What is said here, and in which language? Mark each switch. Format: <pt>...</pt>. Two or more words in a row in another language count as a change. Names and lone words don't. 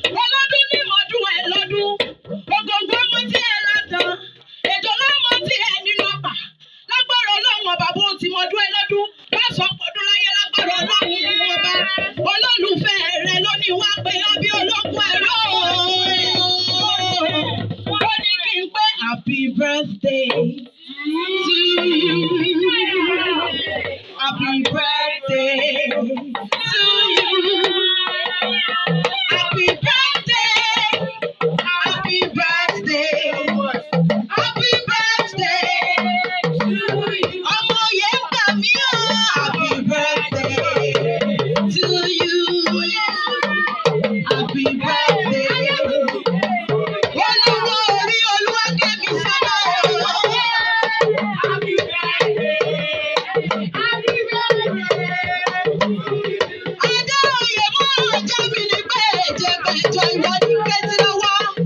<yo>Ọlọ́dún ní mọ́dún ẹ̀ lọ́dún. Ògòǹgò ọmọ tí ẹ là tán. Ejò ló mọ tí ẹ nínú ọgbà. Lágbára Ọlọ́run ọba, bó ti mọ ọdún ẹ lọ́dún. Má sọ pé ọdún láyé lágbára Ọlọ́run ọba. Olólùfẹ́ rẹ ló ní wá pé ọ bí ológun ẹ̀rọ. Ó ní kí n pé</yo> <en>happy birthday to you. Happy birthday to you. Happy birthday. Happy birthday. Happy birthday to you.</en> <yo>Ọmọ yẹn gbà mí o.</yo> <en>Happy birthday to you. Happy birthday.</en> <yo>Olúwa orí Olúwa kẹ́mi sọ́dọ̀ o.</yo> <en>Happy birthday.</en> <yo>Adé oyè mọ́ ọjọ́ mi ni pé èjè bẹ̀jọ ìwọ ní kẹ́tì lọ́wọ́.</yo>